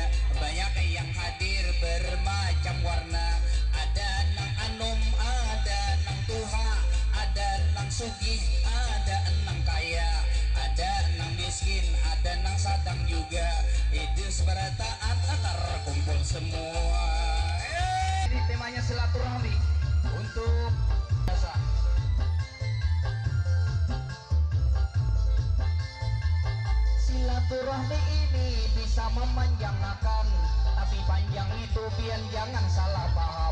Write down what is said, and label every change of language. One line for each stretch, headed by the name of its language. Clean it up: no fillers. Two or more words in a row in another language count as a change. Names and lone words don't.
Banjar: Banyak yang hadir bermacam warna, ada nang anom, ada nang tuha, ada nang sugih, ada nang kaya, ada nang miskin, ada nang sadang juga.
Indonesian: Itu seberataan terkumpul semua. Ini temanya silaturahmi untuk biasa. Silaturahmi ini bisa memanjangkan, tapi panjang itu pian jangan salah paham.